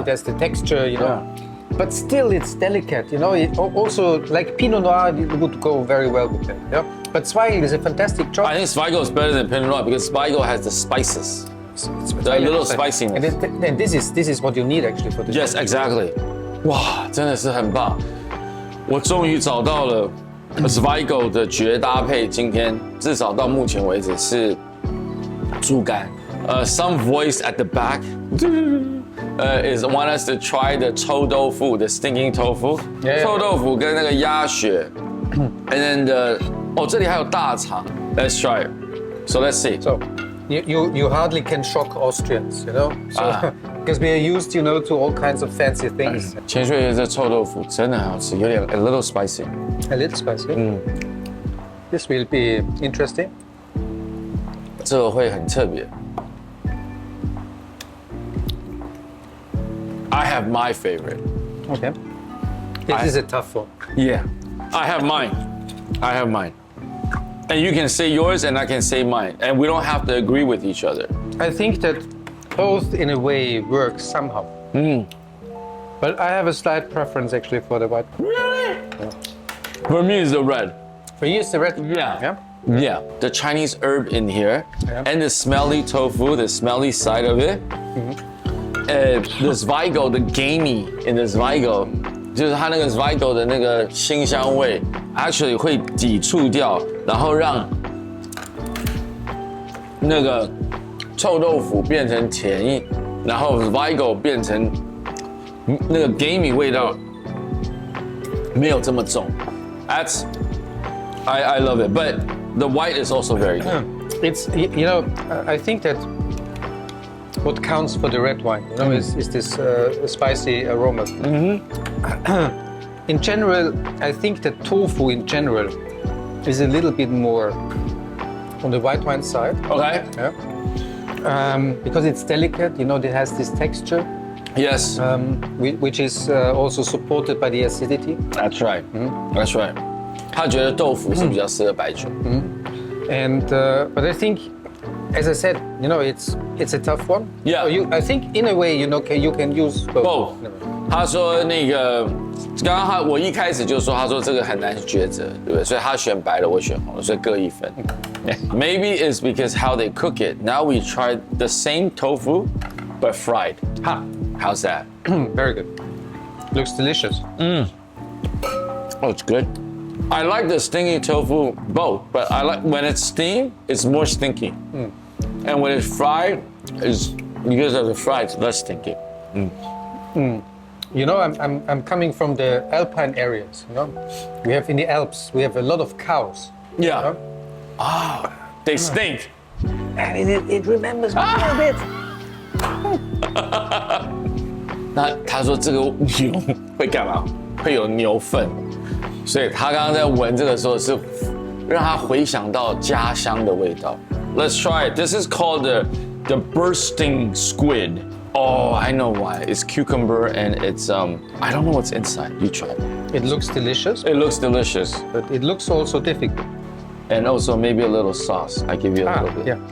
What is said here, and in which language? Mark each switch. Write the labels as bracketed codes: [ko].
[en] It has the texture, But still, it's delicate, It also, like Pinot Noir, it would go very well with it, But Zweigel is a fantastic choice. I think Zweigel is better than Pinot Noir because Zweigel has the spices. The little spiciness. And this is what you need actually for this. Yes, exactly. [zh] 哇，真的是很棒！我终于找到了 Zweigel 的绝搭配。今天至少到目前为止是猪肝。 [en] Some voice at the back is want us to try the 臭豆腐 the stinking tofu. Yeah. [zh] 臭豆腐跟那个鸭血， [en] and then [zh] 这里还有大肠。 [en] Let's try it. So let's see. So you hardly can shock Austrians, So, because we are used, to all kinds of fancy things. [zh] 千岁宴这臭豆腐真的很好吃，有点 [en] a little spicy. A little spicy. This will be interesting. [zh] 这个会很特别。 [en] I have my favorite. Okay. This is a tough one. Yeah, I have mine. I have mine. And you can say yours and I can say mine. And we don't have to agree with each other. I think that both in a way work somehow. But I have a slight preference actually for the white. Really? For me, it's the red. For you, it's the red. Yeah. Yeah. The Chinese herb in here and the smelly tofu, the smelly side of it. The Zweigel, the gamey in the Zweigel, [zh] 就是它那个 Zweigel 的那个辛香味 ，actually 会抵触掉，然后让那个臭豆腐变成甜，然后 Zweigel 变成那个 gamey 味道没有这么重。 [en] That's I love it, but the white is also very good. It's I think that what counts for the red wine, is this spicy aroma. In general, I think that tofu in general is a little bit more on the white wine side. Okay. Yeah. Because it's delicate, it has this texture, Yes. which is also supported by the acidity. That's right. That's right. [zh] 他觉得豆腐是比较适合白酒。 [en] And but I think, as I said, it's a tough one. Yeah. So I think in a way, you can use both. Both. [zh] 他说那个，刚刚我一开始就说，他说这个很难抉择，对不对？所以他选白了，我选红了，所以各一分。 [en] Maybe it's because how they cook it. Now we tried the same tofu, but fried. How's that? Very good. Looks delicious. Oh, it's good. I like the stinky tofu both, but I like when it's steamed, it's more stinky. And when it's fried, it's because of the fried, it's less stinky. I'm coming from the Alpine areas. We have in the Alps, we have a lot of cows. Yeah. They stink. And it remembers me a bit. [zh] 那他说这个牛会干嘛？会有牛粪，所以他刚刚在闻这个时候是让他回想到家乡的味道。 [en] Let's try it. This is called the bursting squid. Oh, I know why. It's cucumber and it's I don't know what's inside. You try it. It looks delicious, It looks delicious. but it looks also difficult. And also maybe a little sauce. I give you a little bit yeah.